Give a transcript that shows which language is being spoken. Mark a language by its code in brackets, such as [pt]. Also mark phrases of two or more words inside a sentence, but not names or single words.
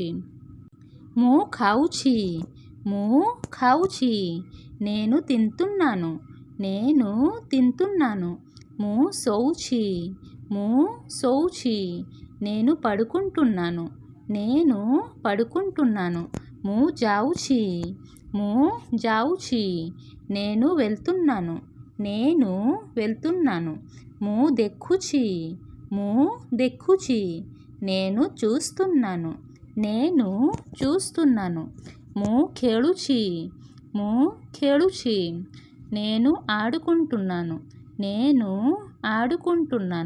[or] ମୁ ଖାଉଛି, ମୁ ଖାଉଛି, [te] నేను తింటున్నాను, నేను తింటున్నాను। [or] ମୁ ଶୋଉଛି, ମୁ ଶୋଉଛି, [te] నేను పడుకుంటున్నాను, నేను పడుకుంటున్నాను। [or] ମୁ ଯାଉଛି, ମୁ ଯାଉଛି, [te] నేను వెళ్తున్నాను, నేను వెళ్తున్నాను। [or] ମୁ ଦେଖୁଛି, ମୁ ଦେଖୁଛି, [te] నేను చూస్తున్నాను, నేను చూస్తున్నాను। [or] ମୁ ଖେଳୁଛି, ମୁ ଖେଳୁଛି, [te] నేను ఆడుకుంటున్నాను, నేను ఆడుకుంటున్నాను।